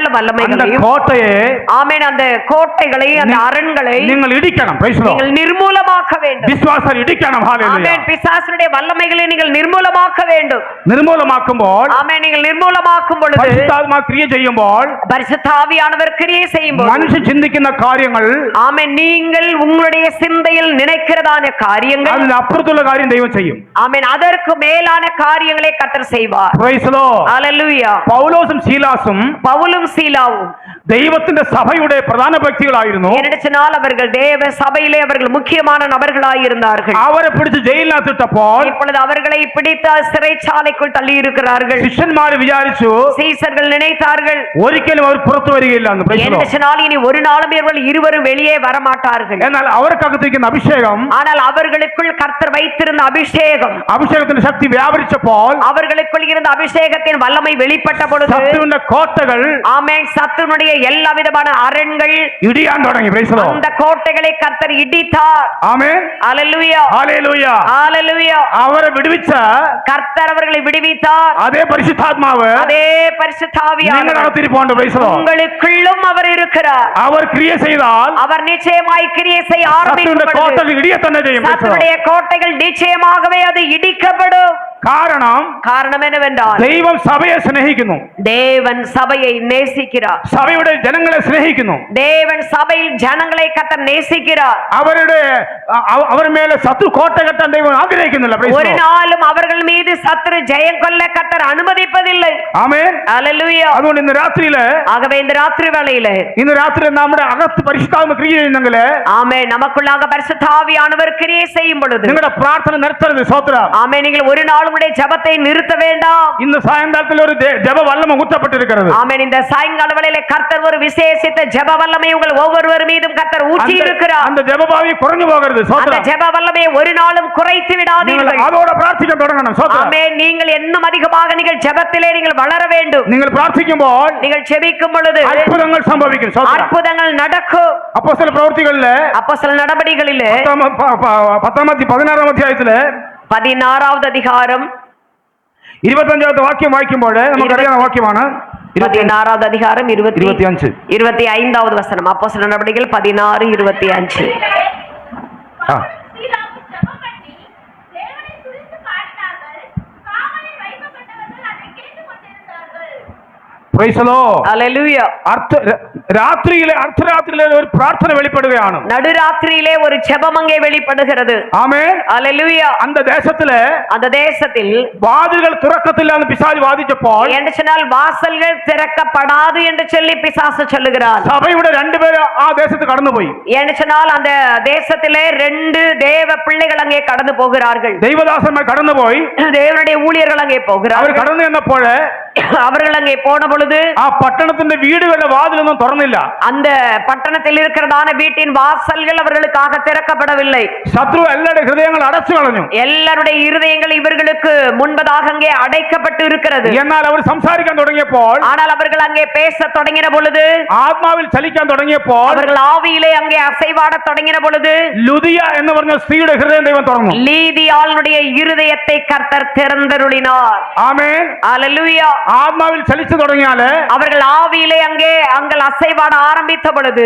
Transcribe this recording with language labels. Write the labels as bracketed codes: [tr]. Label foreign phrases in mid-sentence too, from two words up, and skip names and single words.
[ta] அந்த வல்லமைகளையும், [ml] കോട്ടയെ [ta] ஆமென், அந்த கோட்டைகளை, அந்த அரண்களை [ml] നിങ്ങൾ ഇടിക്കണം. [en] Praise the Lord. [ta] நீங்கள் நிர்மூலமாக்க வேண்டும். [ml] വിശ്വാസം ഇടിക്കണം. ഹല്ലേലൂയ. [ta] ஆமென். பிசாசுடைய வல்லமைகளை நீங்கள் நிர்மூலமாக்க வேண்டும். [ml] നിർമൂലമാക്കുമ്പോൾ, [ta] ஆமென். நீங்கள் நிர்மூலமாக்கும் பொழுது, [ml] പരിശുദ്ധാത്മാ ക്രിയ ചെയ്യുമ്പോൾ, [ta] பரிசுத்த ஆவியானவர் கிரியை செய்யும்போது, [ml] മനുഷ്യൻ ചിന്തിക്കുന്ന കാര്യങ്ങൾ [ta] ஆமென், நீங்கள் உங்களுடைய சிந்தையில் நினைக்கிறதான காரியங்கள், [ml] അതിന് അപ്പുറത്തുള്ള കാര്യം ദൈവം ചെയ്യും. [ta] ஆமென், அதற்கு மேலான காரியங்களை கர்த்தர் செய்வார். [en] Praise the Lord. [ta] ஹல்லேலூயா. [ml] പൗലോസും ശീലാസും [ta] பவுலும் சீலாவும் [ml] ദൈവത്തിന്റെ സഭയുടെ പ്രധാന വ്യക്തികളായിരുന്നു. [ta] ஏனென்றால் அவர்கள் தேவ சபையிலே அவர்கள் முக்கியமான நபர்களாய் இருந்தார்கள். [ml] അവരെ പിടിച്ച് ജയിലിനകത്തിട്ടപ്പോൾ [ta] இப்பொழுது அவர்களை பிடித்து சிறைச்சாலைக்குள் தள்ளி இருக்கிறார்கள். [ml] ശിഷ്യന്മാർ വിചാരിച്ചു [ta] சீசர்கள் நினைத்தார்கள், [ml] ഒരിക്കലും അവർ പുറത്തു വരികയില്ല എന്ന്. [en] Praise the Lord. [ta] ஏனென்றால் இனி ஒரு நாளும் இவர்கள் இருவரும் வெளியே வரமாட்டார்கள். [ml] എന്നാൽ അവർക്കകത്തിരിക്കുന്ന അഭിഷേകം, [ta] ஆனால் அவர்களுக்குள் கர்த்தர் வைத்திருந்த அபிஷேகம், [ml] അഭിഷേകത്തിന്റെ ശക്തി വ്യാപരിച്ചപ്പോൾ [ta] அவர்களுக்குள் இருந்த அபிஷேகத்தின் வல்லமை வெளிப்பட்ட பொழுது, [ml] ശത്രുവിന്റെ കോട്ടകൾ [ta] ஆமென், சத்துருடைய எல்லா விதமான அரண்கள் [ml] ഇടിയാൻ തുടങ്ങി. [en] Praise the Lord. [ta] அந்த கோட்டைகளை கர்த்தர் இடித்தார். [ml] ആമേൻ. [ta] ஹல்லேலூயா. [ml] ഹല്ലേലൂയ. [ta] ஹல்லேலூயா. [ml] അവരെ വിടുവിച്ച [ta] கர்த்தர் அவர்களை விடுவித்தார். [ml] അതേ പരിശുദ്ധാത്മാവ് [ta] அதே பரிசுத்த [ml] നിങ്ങളുടെ [ta] ஆவியானவர் [en] അകത്തിരിപ്പുണ്ട്. Praise the Lord. [ta] உங்களுக்குள்ளும் அவர் இருக்கிறார். [ml] അവർ ക്രിയ ചെയ്താൽ [ta] அவர் நிச்சயமாய் கிரியை செய்ய [ml] ശത്രുവിന്റെ [ta] ஆரம்பிக்கும் [ml] കോട്ടകൾ [ta] பொழுது [ml] ഇടിയെ തന്നെ ചെയ്യും. [en] Praise the Lord. [ta] சத்துருடைய கோட்டைகள் நிச்சயமாகவே அது இடிக்கப்படும். காரணம் என்னவென்றால், [ml] ദൈവം സഭയെ സ്നേഹിക്കുന്നു. [ta] தேவன் சபையை நேசிக்கிறார். [ml] സഭയുടെ ജനങ്ങളെ സ്നേഹിക്കുന്നു. [ta] தேவன் சபையில் ஜனங்களை கர்த்தர் நேசிக்கிறார். [ml] അവർ മേലെ ശത്രു കോട്ട കെട്ടാൻ ദൈവം ആഗ്രഹിക്കുന്നില്ല. [en] Praise the [ta] ஒரு [en] ലോർഡ്. [ta] நாளும் அவர்கள் மீது சத்துரு ஜெயம் கொள்ள கர்த்தர் அனுமதிப்பதில்லை. [ml] ആമേൻ. [ta] ஹல்லேலூயா. [ml] അതുകൊണ്ട് ഇന്ന് രാത്രിയില് [ta] ஆகவே இந்த ராத்திரி வேளையிலே, [ml] ഇന്ന് രാത്രി നമ്മുടെ അകത്ത് പരിശുദ്ധാത്മ ക്രിയ ചെയ്യുന്നെങ്കിൽ, [ta] ஆமென், நமக்குள்ளாக பரிசுத்த ஆவியானவர் கிரியை செய்யும் பொழுது [ml] നിങ്ങളുടെ പ്രാർത്ഥന നിർത്തരുത്. സ്തോത്രം. [ta] ஆமென், நீங்கள் ஒரு நாள் உங்களுடைய ஜெபத்தை நிறுத்த வேண்டாம். ഇന്ന് സായങ്കാലത്തിൽ ഒരു ജപ വല്ലമ ഊറ്റപ്പെട്ടിരിക്കുന്നത്. ஆமென். இந்த சாயங்கால வேளையிலே கர்த்தர் ஒரு விசேஷித்த ஜெப வல்லமை உங்கள் ஒவ்வொருவர் மீதும் கர்த்தர் ஊற்றி இருக்கிறார். அந்த ஜபபாவி குறைஞ்சு போகிறது. அந்த ஸ்தோத்திரம். ஜெப வல்லமையை ஒரு நாளும் குறைத்து விடாதீர்கள். [ml] அதோட പ്രാർത്ഥിക്കാൻ തുടങ്ങണം. സ്തോത്രം. [ta] ஆமென். நீங்கள் இன்னும் அதிகமாக நீங்கள் ஜெபத்திலே நீங்கள் வளர வேண்டும். [ml] നിങ്ങൾ പ്രാർത്ഥിക്കുമ്പോൾ [ta] நீங்கள் ஜெபிக்கும் பொழுது [ml] അത്ഭുതങ്ങൾ സംഭവിക്കും. സ്തോത്രം. [ta] அற்புதங்கள் நடக்கும். [ml] അപ്പോസ്തല പ്രവൃത്തികളിലെ [ta] அப்போஸ்தலர் நடபடிகளிலே [ml] 16 അധ്യായത്തില് [ta] 16வது அதிகாரம் [ml] 25ാമത്തെ വാക്യം വായിക്കുമ്പോൾ നമുക്കറിയാവുന്ന വാക്യമാണ്. [ta] 16வது அதிகாரம் 25. 25வது வசனம். அப்போஸ்தலர் நடபடிகள் 16:25. [en] Praise the Lord. [ta] ஹல்லேலூயா. [ml] അർദ്ധരാത്രിയിലെ ഒരു പ്രാർത്ഥന വെളിപ്പെടുകയാണ്. [ta] நடுராத்திரியிலே ஒரு ஜெபம் அங்கே வெளிப்படுகிறது. [ml] ആമേൻ. [ta] ஹல்லேலூயா. அந்த தேசத்தில் [ml] വാതിലുകൾ തുറക്കത്തില്ല എന്ന് പിശാച് വാദിച്ചപ്പോൾ, [ta] என்று சொன்னால் வாசல்கள் திறக்கப்படாது என்று சொல்லி பிசாசு சொல்லுகிறார். [ml] സഭയുടെ രണ്ടുപേര് ആ ദേശത്ത് കടന്നുപോയി. [ta] என்று சொன்னால் அந்த தேசத்திலே 2 தேவ பிள்ளைகள் அங்கே கடந்து போகிறார்கள். [ml] ദൈവദാസന്മാർ കടന്നുപോയി. [ta] தேவனுடைய ஊழியர்கள் அங்கே [ml] അവർ [ta] போகிறார்கள். [ml] കടന്നു ചെന്നപ്പോൾ [ta] அவர்கள் அங்கே போன பொழுது [ml] ആ പട്ടണത്തിന്റെ വീടുകളുടെ വാതിലൊന്നും തുറന്നില്ല. [ta] அந்த பட்டணத்தில் இருக்கிறதான வீட்டின் வாசல்கள் அவர்களுக்காக திறக்கப்படவில்லை. [ml] ശത്രു എല്ലാവരുടെ ഹൃദയങ്ങൾ അടച്ചു കളഞ്ഞു. [ta] எல்லாருடைய இருதயங்கள் இவர்களுக்கு முன்பதாக அங்கே அடைக்கப்பட்டு இருக்கிறது. [ml] എന്നാൽ അവർ സംസാരിക്കാൻ തുടങ്ങിയപ്പോൾ, [ta] ஆனால் அவர்கள் அங்கே பேச தொடங்கின பொழுது, [ml] ആത്മാവിൽ ചലിക്കാൻ തുടങ്ങിയപ്പോൾ, [ta] அவர்கள் ஆவியிலே அங்கே அசைவாட தொடங்கின பொழுது, [ml] ലുദിയ എന്ന് പറഞ്ഞ സ്ത്രീയുടെ ഹൃദയം ദൈവം തുറന്നു. [ta] லீதியாளுடைய இருதயத்தை கர்த்தர் திறந்தருளினார். [ml] ആമേൻ. [ta] ஹல்லேலூயா. [ml] ആത്മാവിൽ ചലിച്ചു തുടങ്ങിയാല് [ta] அவர்கள் ஆவியிலே அங்கே அசைவாட ஆரம்பித்த பொழுது